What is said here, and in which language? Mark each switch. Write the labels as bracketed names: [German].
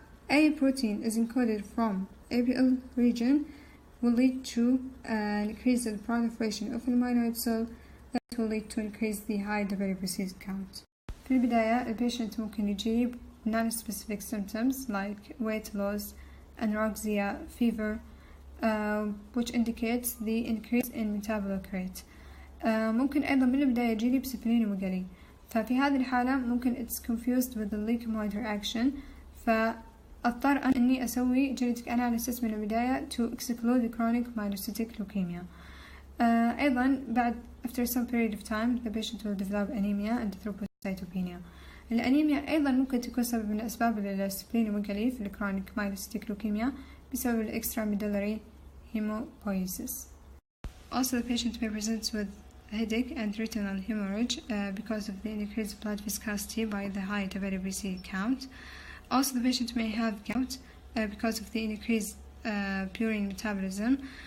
[English] A protein is encoded from APL region will lead to an increase in the proliferation of the myeloid cell that will lead to increase the high WBC count. [Arabic] في البداية البيشنت ممكن يجيب [English] non-specific symptoms like weight loss, anorexia, fever, which indicates the increase in metabolic rate. [Arabic] ممكن أيضا من البداية يجيلي بسبلينوميجالي، ففي هذه الحالة ممكن [English] it's confused with the leukemoid reaction، [Arabic] فأضطر أني أسوي genetic analysis من البداية [English] to exclude the chronic myelocytic leukemia. أيضا بعد after some period of time the patient will develop anemia and thrombocytopenia. [Arabic] الأنيميا أيضا ممكن تكون سبب من أسباب السبلينوميجالي في الكرونيك مايلوسيتيك لوكيميا بسبب الإكستراmedullary hemopoiesis. [English] Also, the patient may present with headache and retinal hemorrhage because of the increased blood viscosity by the high WBC count. Also, the patient may have gout because of the increased purine metabolism.